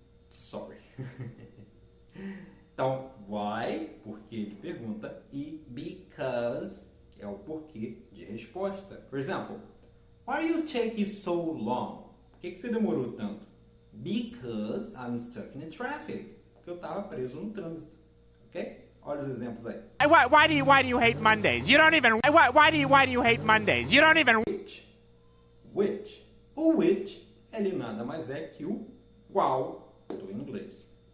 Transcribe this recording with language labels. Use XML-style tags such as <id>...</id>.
<pt>Sorry. Então, why, porquê de pergunta, e because é o porquê de resposta. Por exemplo,</pt> <en>why are you taking so long?</en> <pt>Por que você demorou tanto?</pt> <en>Because I'm stuck in the traffic.</en> <pt>Porque eu estava preso no trânsito. Ok? Olha os exemplos aí.</pt> <en>Why do you hate Mondays? You don't even. Why do you hate Mondays? You don't even. Which.</en> <pt>O which, ele nada mais é que o qual do inglês.</pt>